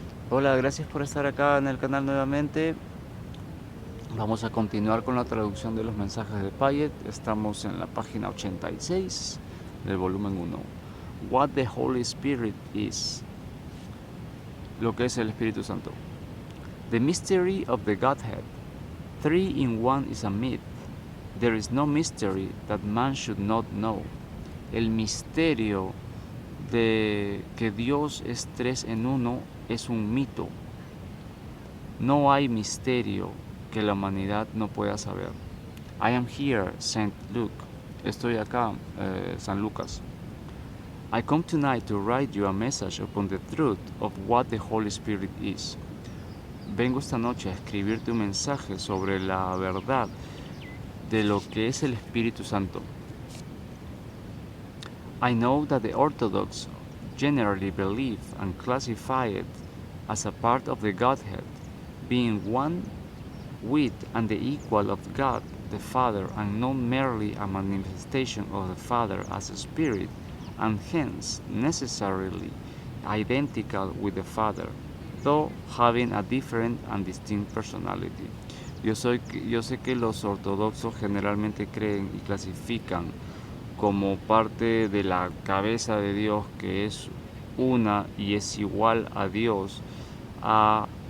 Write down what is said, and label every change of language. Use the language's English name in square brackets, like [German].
[Spanish] Hola, gracias por estar acá en el canal nuevamente. Vamos a continuar con la traducción de los mensajes de Piaget. Estamos en la página 86 del volumen 1. [English] What the Holy Spirit is. [Spanish] Lo que es el Espíritu Santo. [English] The mystery of the Godhead. 3 in 1 is a myth. There is no mystery that man should not know. [Spanish] El misterio de que Dios es 3 en 1 es un mito. No hay misterio que la humanidad no pueda saber. [English] I am here, Saint Luke. [Spanish] Estoy acá, San Lucas. [English] I come tonight to write you a message upon the truth of what the Holy Spirit is. [Spanish] Vengo esta noche a escribirte un mensaje sobre la verdad de lo que es el Espíritu Santo. [English] I know that the Orthodox generally believe and classify it as a part of the Godhead, being one with and the equal of God the Father, and not merely a manifestation of the Father as a spirit, and hence necessarily identical with the Father, though having a different and distinct personality. [Spanish] Yo sé que los ortodoxos generalmente creen y clasifican como parte de la cabeza de Dios, que es una y es igual a Dios, a